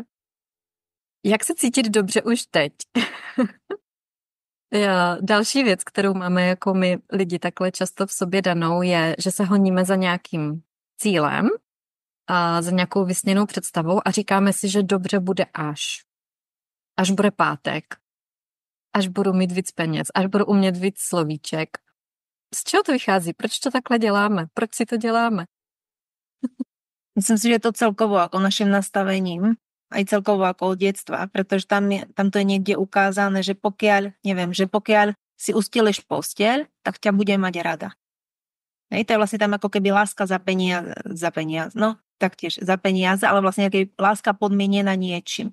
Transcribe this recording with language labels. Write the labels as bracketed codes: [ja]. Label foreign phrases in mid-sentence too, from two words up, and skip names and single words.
[cs] Jak se cítit dobře už teď? Další věc, kterou máme jako my lidi takhle často v sobě danou, je, že se honíme za nějakým cílem, a za nějakou vysněnou představou a říkáme si, že dobře bude až bude pátek, až budu mít víc peněz, až budu umět víc slovíček. Z čeho to vychází? Proč to takhle děláme? Proč si to děláme? [sk] Myslím si, že je to celkovo ako našim nastavením, aj celkovo ako od detstva, pretože tam to je niekde ukázané, že pokiaľ si ustilíš posteľ, tak ťa bude mať rada. To je vlastne tam ako keby láska za peniaze, no taktiež za peniaze, ale vlastne láska podmienená niečím.